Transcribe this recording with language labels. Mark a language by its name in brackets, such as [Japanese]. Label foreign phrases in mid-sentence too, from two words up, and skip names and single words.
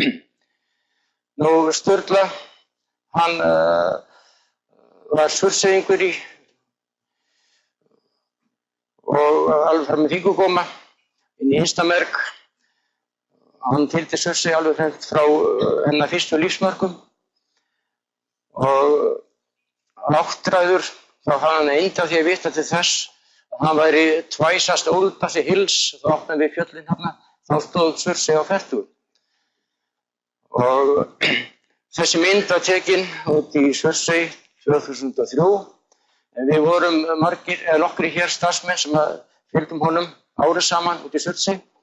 [Icelandic] Sturla, hann var Surtseyingur og alveg fram með fingurgóma inn í Hinstamerg. Hann tildi Surtsey alveg frá hennar fyrstu lífsmörkum. Og áttræður þá hafði hann einnig af því að vita til þess að hann væri [English] twice as old as the hills, [Icelandic] þá átti hann við fjöllin hérna, þá stóð Surtsey á fertugu. Og þessi mynd var tekin út í Surtsey 2003, en við vorum nokkrir hér starfsmenn sem fylgdum honum árið saman út í Surtsey.